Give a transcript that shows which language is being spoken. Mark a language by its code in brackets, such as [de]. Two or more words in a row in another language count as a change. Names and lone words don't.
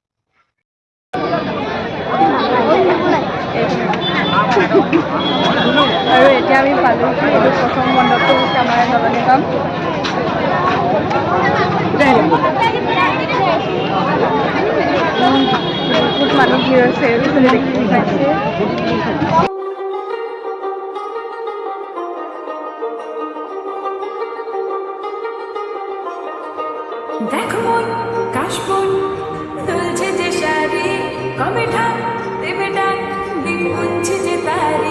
[as] আৰু এতিয়া আমি পালোঁ এইটো প্ৰথম মণ্ডপটো হৈছে আমাৰ নলনিগাম। বহুত মানুহ ভিৰ হৈছে দেখি পাইছে। [bn] দেখো কাশবন তুলছে যে শাড়ি কবে ঠাক দেবে ডাক দিন গুনছে যে তারি।